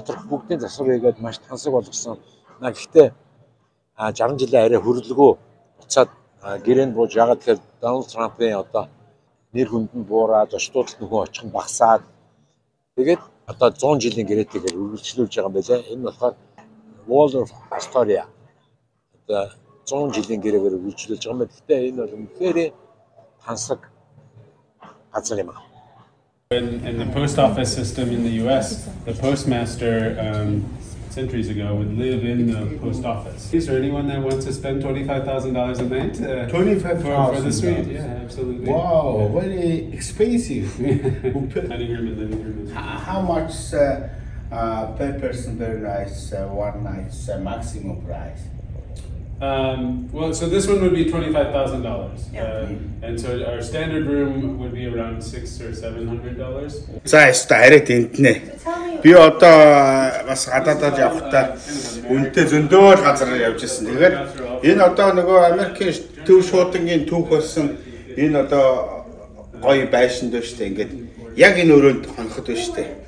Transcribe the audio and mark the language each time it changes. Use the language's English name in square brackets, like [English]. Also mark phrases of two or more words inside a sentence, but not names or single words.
[Mongolian] Доторх бүгдийн засвар хийгээд маш тансаг болгосон. Гэхдээ 60 жилийн арай хөрлөгөө буцаад гэрээнд бууж ягаад тэгэхээр Дональд Трампын одоо нэр хүнд нь буураад зочдуудад нөхөн очих нь багасаад тэгээд одоо 100 жилийн гэрээтэйгээр үргэлжлүүлж байгаа юм байлаа. Энэ болохоор Wall of Astoria одоо 100 жилийн гэрээгээр үргэлжлүүлж байгаа юм. Гэхдээ энэ бол үнэхээр тансаг газар юм аа. [English] In the post office system in the US, the postmaster centuries ago would live in the post office. Is there anyone that wants to spend $25,000 a night? $25,000 for the suite? Yeah, absolutely. Wow, very expensive. Dining room and living room. How much per person per night? One night's maximum price. Well, so this one would be $25,000, and so our standard room would be around $600 or $700. [Mongolian] За яста арай тентнэ. Би одоо бас гадаадад явахдаа үнэтэй зөндөөл газар явж ирсэн. Тэгээд энэ одоо нөгөө Америкийн төв шуудангийн түүх болсон энэ одоо гоё байшин дээ штэ. Ингээд яг энэ өрөөнд хоноход байна штэ.